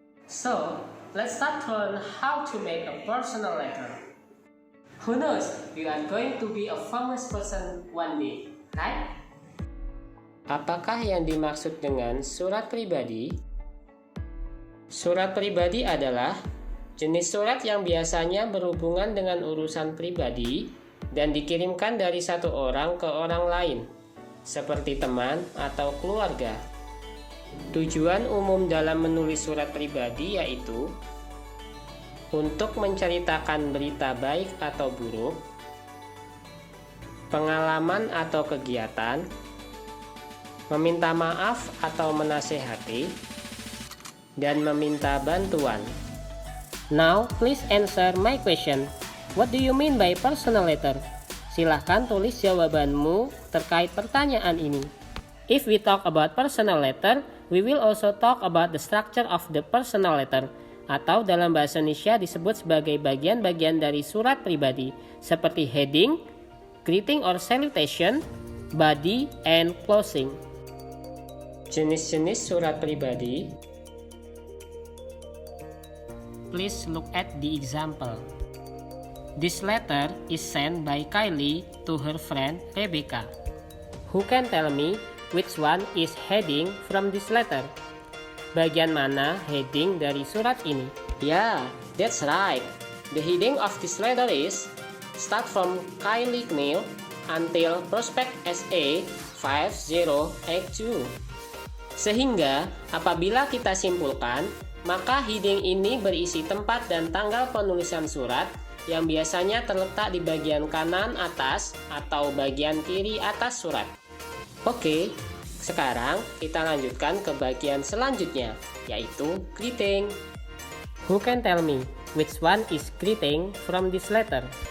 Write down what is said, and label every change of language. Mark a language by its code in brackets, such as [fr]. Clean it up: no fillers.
[en] So, let's start to learn how to make a personal letter. Who knows, you are going to be a famous person one day, right? [id] Apakah yang dimaksud dengan surat pribadi? Surat pribadi adalah jenis surat yang biasanya berhubungan dengan urusan pribadi dan dikirimkan dari satu orang ke orang lain, seperti teman atau keluarga. Tujuan umum dalam menulis surat pribadi yaitu untuk menceritakan berita baik atau buruk, pengalaman atau kegiatan, meminta maaf atau menasehati, dan meminta bantuan. [en] Now, please answer my question. What do you mean by personal letter? [id] Silahkan tulis jawabanmu terkait pertanyaan ini. [en] If we talk about personal letter, we will also talk about the structure of the personal letter, [id] atau dalam bahasa Indonesia disebut sebagai bagian-bagian dari surat pribadi, seperti [en] heading, greeting or salutation, body, and closing. [id] Jenis-jenis surat pribadi. [en] Please look at the example. This letter is sent by Kylie to her friend Rebecca. Who can tell me which one is heading from this letter? [id] Bagian mana heading dari surat ini? [en] Yeah, that's right. The heading of this letter is Start from Kylie Kneale until Prospect SA 5082. [id] Sehingga apabila kita simpulkan, maka heading ini berisi tempat dan tanggal penulisan surat yang biasanya terletak di bagian kanan atas atau bagian kiri atas surat. Oke, sekarang kita lanjutkan ke bagian selanjutnya, yaitu greeting. [en] Who can tell me which one is greeting from this letter?